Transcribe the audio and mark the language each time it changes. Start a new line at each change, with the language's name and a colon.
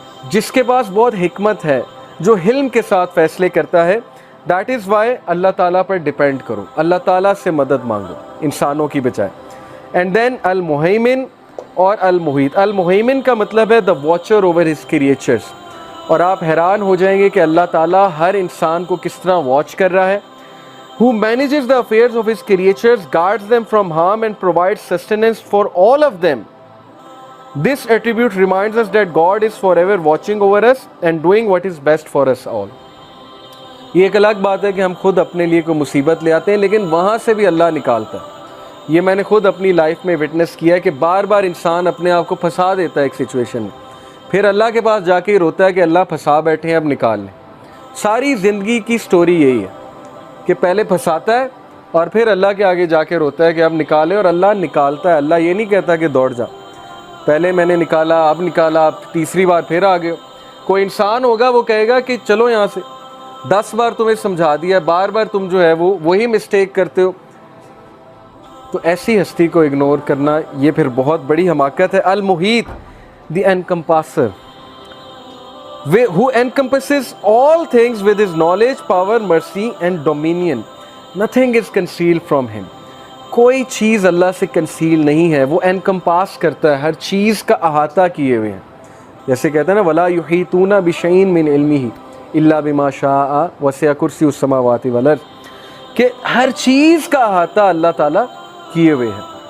Urdu: جس کے پاس بہت حکمت ہے، جو حلم کے ساتھ فیصلے کرتا ہے۔
English: that is why
Urdu: اللہ تعالیٰ پر ڈیپینڈ کرو، اللہ تعالیٰ سے مدد مانگو انسانوں کی بجائے۔ اینڈ دین المہیمن اور المحیط۔ المہیمن کا مطلب ہے
English: the watcher over his creatures,
Urdu: اور آپ حیران ہو جائیں گے کہ اللہ تعالیٰ ہر انسان کو کس طرح واچ کر رہا ہے۔
English: who manages the affairs of his creatures, guards them from harm and provides sustenance for all of them. This attribute reminds us that God is forever watching over us and doing what is best for us all.
Urdu: یہ ایک الگ بات ہے کہ ہم خود اپنے لیے کوئی مصیبت لے آتے ہیں، لیکن وہاں سے بھی اللہ نکالتا ہے۔ یہ میں نے خود اپنی لائف میں وٹنس کیا ہے کہ بار بار انسان اپنے آپ کو پھنسا دیتا ہے ایک سچویشن میں، پھر اللہ کے پاس جا کے ہی روتا ہے کہ اللہ پھنسا بیٹھے ہیں، اب نکال لیں۔ ساری زندگی کی سٹوری یہی ہے کہ پہلے پھنساتا ہے اور پھر اللہ کے آگے جا کے روتا ہے کہ اب نکالے، اور اللہ نکالتا ہے۔ اللہ یہ نہیں کہتا کہ دوڑ جا، پہلے میں نے نکالا، اب نکالا، اب تیسری بار پھر آ گئے۔ کوئی انسان ہوگا وہ کہے گا کہ چلو یہاں سے، 10 بار تمہیں سمجھا دیا، بار بار تم جو ہے وہی مسٹیک کرتے ہو۔ تو ایسی ہستی کو اگنور کرنا یہ پھر بہت بڑی حماقت ہے۔ المحیط دی انکمپاسر،
English: who encompasses all things with his knowledge, power, mercy and dominion. Nothing is concealed from him.
Urdu: کوئی چیز اللہ سے کنسیل نہیں ہے، وہ انکمپاس کرتا ہے، ہر چیز کا احاطہ کیے ہوئے ہیں۔ جیسے کہتے ہیں نا
Arabic: وَلَا يُحِيطُونَ بِشَيْءٍ مِّنْ عِلْمِهِ إِلَّا بِمَا شَاءَ وَسِعَ كُرْسِيُّهُ السَّمَاوَاتِ وَالْأَرْضِ،
Urdu: کہ ہر چیز کا احاطہ اللہ تعالیٰ کیے ہوئے ہے۔